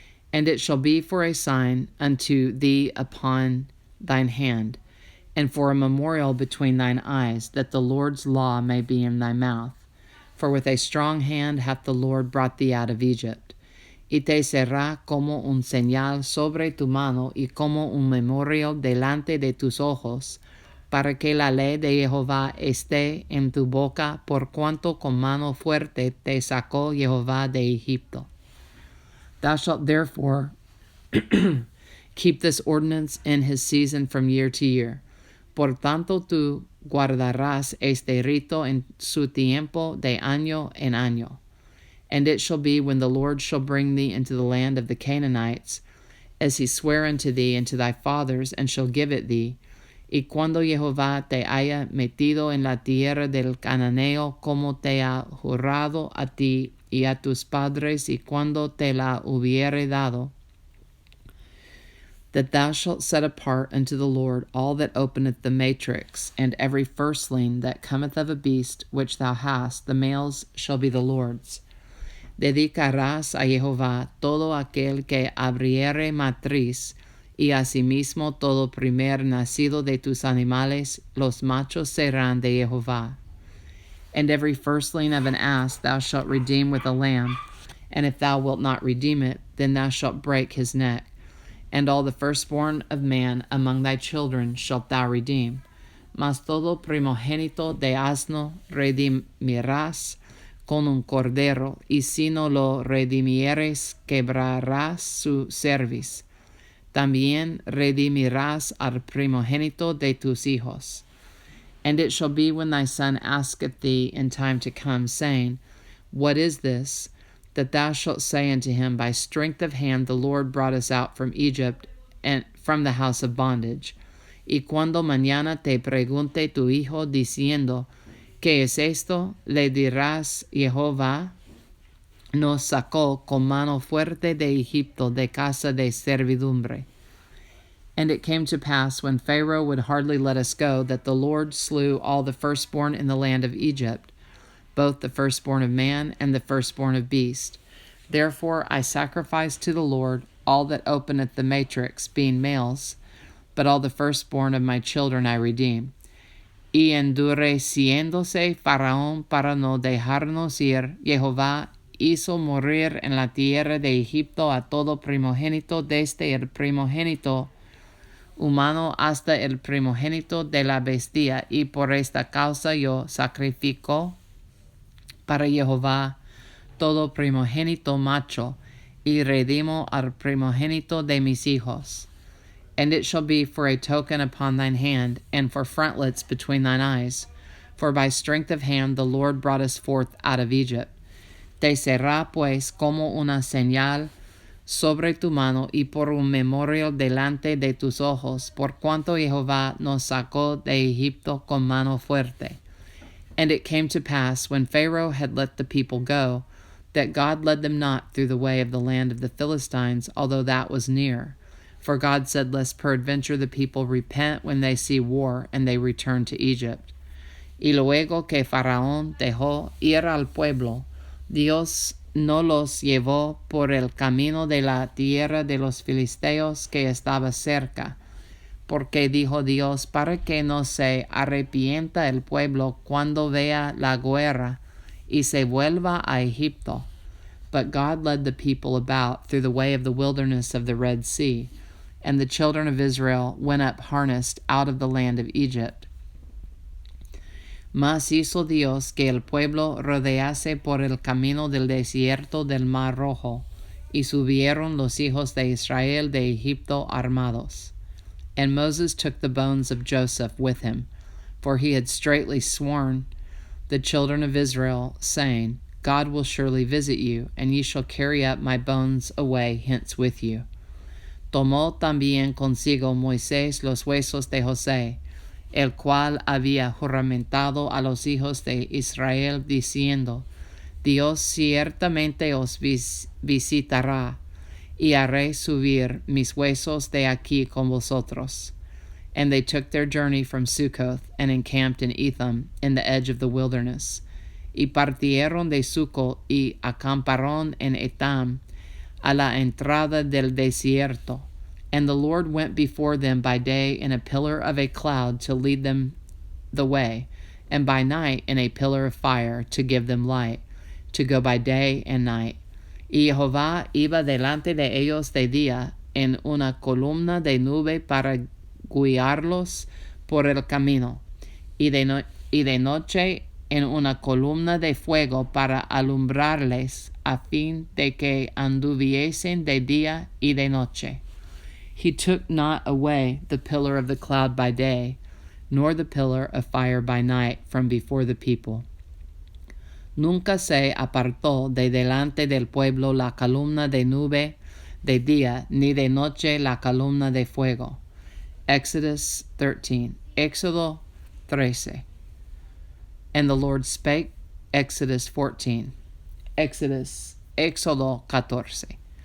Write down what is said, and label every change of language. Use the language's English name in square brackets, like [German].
[English] And it shall be for a sign unto thee upon thine hand, and for a memorial between thine eyes, that the Lord's law may be in thy mouth. For with a strong hand hath the Lord brought thee out of Egypt. [Spanish] Y te será como un señal sobre tu mano, y como un memorial delante de tus ojos, para que la ley de Jehová esté en tu boca, por cuanto con mano fuerte te sacó Jehová de Egipto. [English] Thou shalt therefore keep this ordinance in his season from year to year. [Spanish] Por tanto tú guardarás este rito en su tiempo de año en año. [English] And it shall be when the Lord shall bring thee into the land of the Canaanites, as he sware unto thee and to thy fathers, and shall give it thee, [Spanish] y cuando Jehová te haya metido en la tierra del Cananeo, como te ha jurado a ti y a tus padres, y cuando te la hubiere dado, [English] that thou shalt set apart unto the Lord all that openeth the matrix, and every firstling that cometh of a beast which thou hast, the males shall be the Lord's. [Spanish] Dedicarás a Jehová todo aquel que abriere matriz, y asimismo todo primer nacido de tus animales, los machos serán de Jehová. [English] And every firstling of an ass thou shalt redeem with a lamb, and if thou wilt not redeem it, then thou shalt break his neck. And all the firstborn of man among thy children shalt thou redeem. [Spanish] Mas todo primogénito de asno redimirás con un cordero, y si no lo redimieres, quebrarás su cerviz. También redimirás al primogénito de tus hijos. [English] And it shall be when thy son asketh thee in time to come, saying, What is this? That thou shalt say unto him, By strength of hand the Lord brought us out from Egypt, and from the house of bondage. [Spanish] Y cuando mañana te pregunte tu hijo, diciendo, ¿Qué es esto? Le dirás, Jehová nos sacó con mano fuerte de Egipto, de casa de servidumbre. [English] And it came to pass, when Pharaoh would hardly let us go, that the Lord slew all the firstborn in the land of Egypt, both the firstborn of man and the firstborn of beast. Therefore I sacrifice to the Lord all that openeth the matrix, being males, but all the firstborn of my children I redeem. [Spanish] Y endureciéndose Faraón para no dejarnos ir, Jehová hizo morir en la tierra de Egipto a todo primogénito, desde el primogénito humano hasta el primogénito de la bestia, y por esta causa yo sacrifico para Jehová todo primogénito macho, y redimo al primogénito de mis hijos. [English] And it shall be for a token upon thine hand, and for frontlets between thine eyes. For by strength of hand the Lord brought us forth out of Egypt. [Spanish] Te será pues como una señal sobre tu mano, y por un memorial delante de tus ojos, por cuanto Jehová nos sacó de Egipto con mano fuerte. [English] And it came to pass, when Pharaoh had let the people go, that God led them not through the way of the land of the Philistines, although that was near. For God said, lest peradventure the people repent when they see war, and they return to Egypt. [Spanish] Y luego que Faraón dejó ir al pueblo, Dios no los llevó por el camino de la tierra de los filisteos que estaba cerca, porque dijo Dios, para que no se arrepienta el pueblo cuando vea la guerra y se vuelva a Egipto. [English] But God led the people about through the way of the wilderness of the Red Sea, and the children of Israel went up harnessed out of the land of Egypt. [Spanish] Mas hizo Dios que el pueblo rodease por el camino del desierto del Mar Rojo, y subieron los hijos de Israel de Egipto armados. [English] And Moses took the bones of Joseph with him, for he had straitly sworn the children of Israel, saying, God will surely visit you, and ye shall carry up my bones away hence with you. [Spanish] Tomó también consigo Moisés los huesos de José, el cual había juramentado a los hijos de Israel, diciendo, Dios ciertamente os visitará, y haré subir mis huesos de aquí con vosotros. [English] And they took their journey from Succoth, and encamped in Etham, in the edge of the wilderness. [Spanish] Y partieron de Succoth, y acamparon en Etam, a la entrada del desierto. [English] And the Lord went before them by day in a pillar of a cloud to lead them the way, and by night in a pillar of fire to give them light, to go by day and night. [Spanish] Y Jehová iba delante de ellos de día en una columna de nube para guiarlos por el camino, y de noche en una columna de fuego para alumbrarles, a fin de que anduviesen de día y de noche. [English] He took not away the pillar of the cloud by day, nor the pillar of fire by night from before the people. [Spanish] Nunca se apartó de delante del pueblo la columna de nube de día, ni de noche la columna de fuego. [English] Exodus 13. [Spanish] Éxodo 13. [English] And the Lord spake, Exodus 14. [Spanish] Éxodo 14.